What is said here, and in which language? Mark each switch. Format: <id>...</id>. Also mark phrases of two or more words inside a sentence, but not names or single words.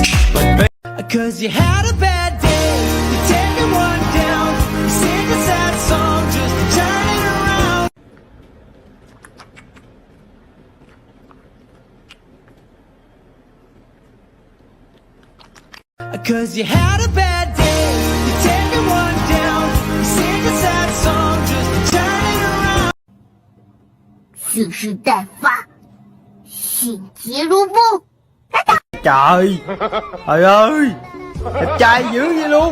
<en>But cause you had a bad day, you take one down, you sing a sad song just to turn it around. Cause you had a bad day, you take one down, you sing a sad song just to turn it around.</en> <zh>蓄势待发，迅捷如风。</zh> <vi>Trời, trời ơi, đẹp trai dữ vậy luôn.</vi>